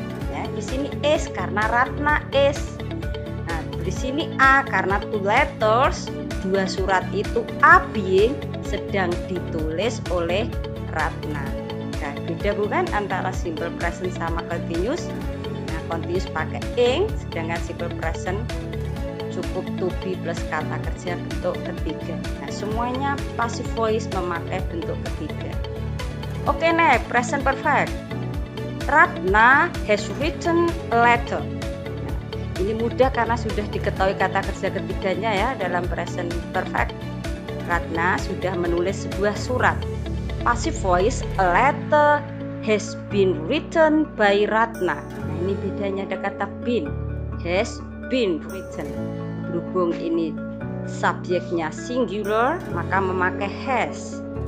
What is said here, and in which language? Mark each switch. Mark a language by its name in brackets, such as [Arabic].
[Indonesian] Ya, di sini is karena Ratna is. Nah, di sini a karena 2 letters, 2 surat itu are being sedang ditulis oleh Ratna. Nah, beda bukan antara simple present sama continuous? Nah, continuous pakai ing, sedangkan simple present cukup to be plus kata kerja bentuk ketiga. Nah, semuanya passive voice memakai bentuk ketiga. [English] Oke, next, present perfect. Ratna has written a letter. [Indonesian] Nah, ini mudah karena sudah diketahui kata kerja ketiganya ya dalam present perfect. Ratna sudah menulis sebuah surat. [English] Passive voice, a letter has been written by Ratna. [Indonesian] Nah, ini bedanya ada kata been, has been written. Berhubung ini subjeknya singular, maka memakai has.